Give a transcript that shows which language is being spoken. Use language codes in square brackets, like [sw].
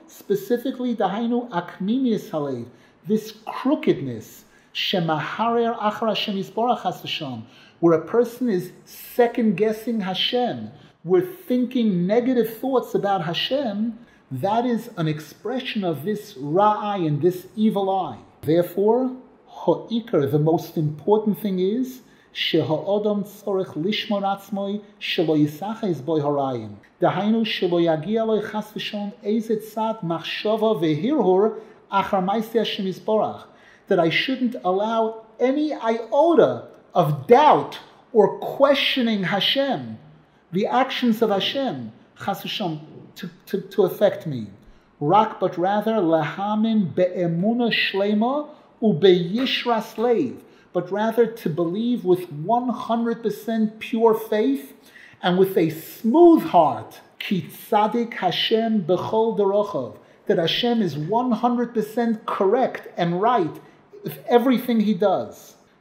[en] Specifically, [he] dahainu akminius halev, [en] this crookedness, [he] shemaharer achar Hashem yisborach chas v'shalom, [en] where a person is second-guessing Hashem, we're thinking negative thoughts about Hashem, that is an expression of this ra'ai and this evil eye. Therefore, ha'ikar, the most important thing is, [he] שהאדם צריך לשמור עצמו שלא יסחס בו הרעים. דהיינו שלא יגיע לו חס ושלום איזה צד מחשבה והרהור אחר מעשי השם יתברך. [en] That I shouldn't allow any iota of doubt or questioning Hashem, the actions of Hashem, chas v'shalom, to affect me. Rak, but rather, [he] lahamin be'emuna shlema u'beyishras leiv, [en] but rather to believe with 100% pure faith and with a smooth heart, [he] ki tzadik Hashem b'chol derochav, [en] that Hashem is 100% correct and right with everything He does.